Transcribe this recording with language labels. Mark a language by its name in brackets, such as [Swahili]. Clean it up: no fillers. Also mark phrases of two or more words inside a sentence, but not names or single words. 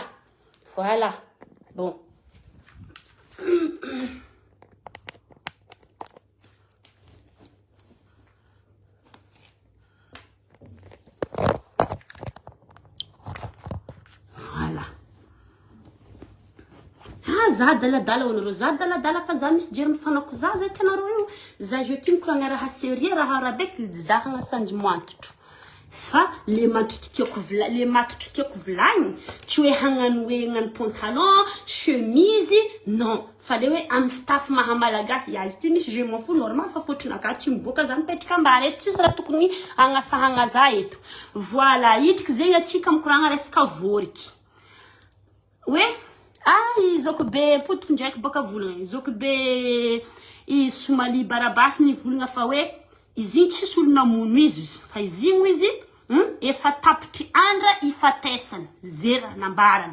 [French] Voilà. Bon. Voilà. [Malagasy] Za daladala hoanareo za daladala fa za misy jery mifanako za zay tanareo io. Za je ty mikoragna raha série raha arabeky za hagnasandy moantotro. Fa le matotro tiako volagny tsy hoe hagnano hoe hagnano [French] pantalon, chemise, non. [Malagasy] Fa le hoe amin'ny fitafy maha malagasy ya izy ty misy [French] je m'en fous normal [Malagasy] fa fotrinaka tsy miboaka za mipetraka ambany eto tsisy raha tokony hagnasahagna za eto. Voilà, itriky zegny atsika mikoragna resaka voriky. Hoe izoko be potoko ndraiky baka volagna, izoko be i somali barabasy ny volagna fa hoe izy igny tsisy olo namono izy fa izy igny izy efa tapitry andra ifatesany zera nambarana.